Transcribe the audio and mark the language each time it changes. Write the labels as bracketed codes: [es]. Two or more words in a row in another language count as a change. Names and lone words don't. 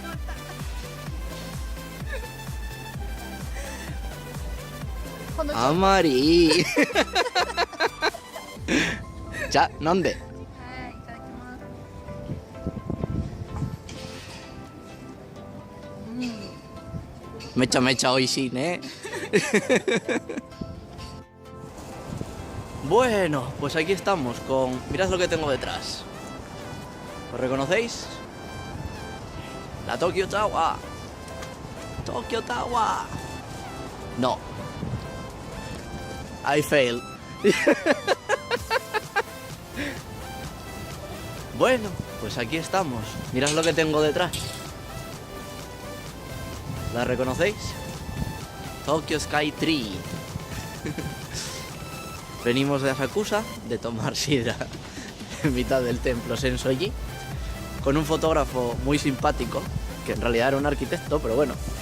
[ja] あまりじゃあ飲んで。はい、いただきます。めちゃめちゃ美味しいね。 [es] Bueno, pues aquí estamos con... Mirad lo que tengo detrás. ¿Lo reconocéis? La Tokyo Tower. Tokyo Tower. No. [en] I failed. [es] Bueno, pues aquí estamos. Mirad lo que tengo detrás. ¿La reconocéis? Tokyo Sky Tree. Venimos de Asakusa de tomar sidra en mitad del templo Sensoji con un fotógrafo muy simpático, que en realidad era un arquitecto, pero bueno.